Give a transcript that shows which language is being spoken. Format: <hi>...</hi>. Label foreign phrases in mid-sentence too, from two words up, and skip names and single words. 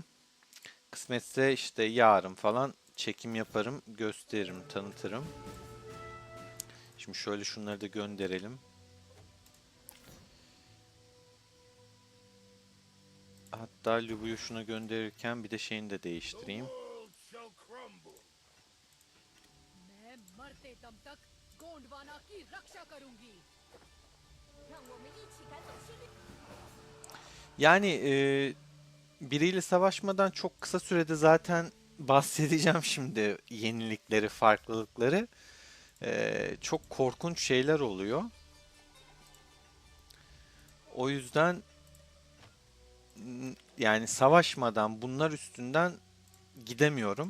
<tr>Kısmetse işte yarın falan çekim yaparım, gösteririm, tanıtırım. Şimdi şöyle şunları da gönderelim. Hatta Lubu'yu şuna gönderirken bir de şeyini de değiştireyim.</tr> <hi>मैं मरते दम तक गोंडवाना की रक्षा करूंगी।</hi> <tr>Yani biriyle savaşmadan çok kısa sürede zaten bahsedeceğim şimdi yenilikleri, farklılıkları. Çok korkunç şeyler oluyor. O yüzden yani savaşmadan bunlar üstünden gidemiyorum.</tr>